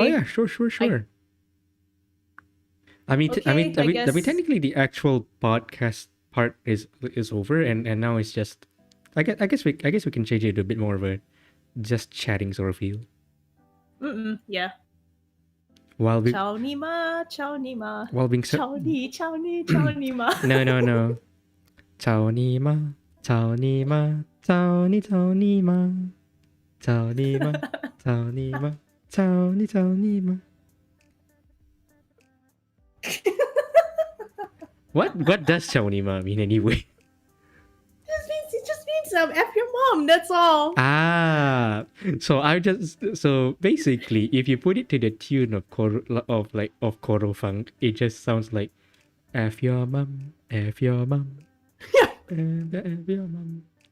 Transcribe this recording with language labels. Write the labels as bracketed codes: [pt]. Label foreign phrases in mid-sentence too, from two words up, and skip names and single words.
[en] Oh yeah, sure. I mean, Okay, I guess. technically the actual podcast part is over, and now it's just, I guess we can change it to a bit more of a just chatting sort of feel. Yeah. While we [zh] 操你妈. [en] while being [zh] 操你妈. No. 操你妈。操你妈. 操你妈。操你妈. 操你妈。操你妈. [en] What does [zh] 操你妈 [en] mean anyway? It just means F your mom, that's all. Ah, so basically, if you put it to the tune of Koro Funk, it just sounds like F your mum, F your mum, F your mum.